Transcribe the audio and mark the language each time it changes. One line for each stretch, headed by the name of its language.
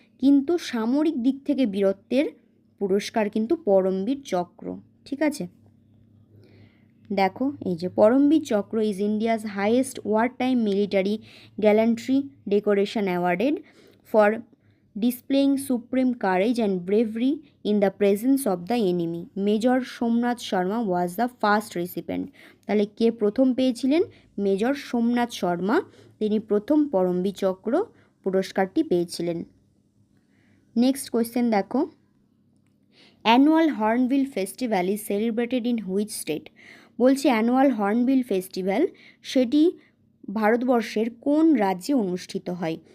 Bangla: কিন্তু সামরিক দিক থেকে বীরত্বের পুরস্কার কিন্তু পরমবীর চক্র। ঠিক আছে, দেখো এই যে
English: Paramvir Chakra is India's highest war time military gallantry decoration awarded for displaying supreme courage and bravery in the presence of the enemy. Major Somnath Sharma was the first recipient.
Bangla: তাহলে কে প্রথম পেয়েছিলেন? মেজর সোমনাথ শর্মা, তিনি প্রথম পরমবীর চক্র পুরস্কারটি পেয়েছিলেন।
English: next question
Bangla: দেখো,
English: Annual hornbill festival is celebrated in which state?
Bangla: বলছে অ্যানুয়াল হর্নবিল ফেস্টিভ্যাল সেটি ভারতবর্ষের কোন রাজ্যে অনুষ্ঠিত হয়?